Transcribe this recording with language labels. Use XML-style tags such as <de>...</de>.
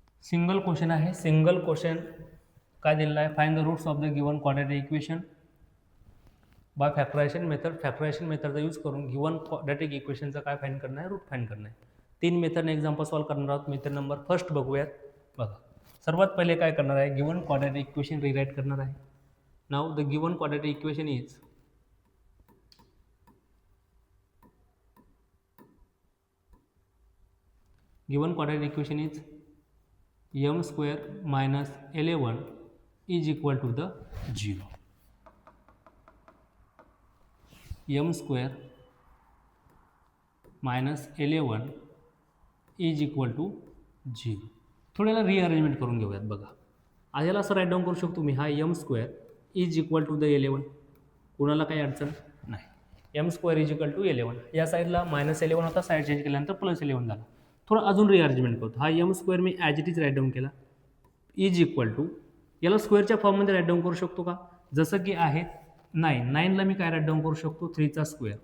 <mr>Single question आहे, single question काय दिलेला आहे,</mr> <en>Find the roots of the given quadratic equation.</en> <mr>Bye factorisation मेथडचा यूज करून गिवन क्वाड्रॅटिक इक्वेशनचं काय फाइंड करणार आहे, रूट फाइंड करणार आहे. 3 मेथडने एक्झाम्पल सॉल्व्ह करणार आहोत. मेथड नंबर फर्स्ट बघूयात. बघा, सर्वात पहिले काय करणार आहे, गिवन क्वाड्रॅटिक इक्वेशन रिराईट करणार आहे.</mr> <en>Now the given quadratic equation is m square minus 11 is equal to the 0. m square minus 11 is equal to 0.</en> <mr>थोड्याला rearrangement करून घेऊयात. बघा, याला असं राईट डाऊन करू शकतो मी, हा m square is equal to the 11. कोणाला काही अडचण नाही. m square is equal to 11. या साईडला -11 होता, साईड चेंज केल्यानंतर +11 झाला. थोडं अजून रिअरेंजमेंट करतो. हा m square मी as it is right down केला, इज इक्वल टू, याला स्क्वेअरच्या फॉर्ममध्ये राईट डाऊन करू शकतो का, जसं की आहे 9ला मी काय राईट डाऊन करू शकतो, 3चा स्क्वेअर.</mr>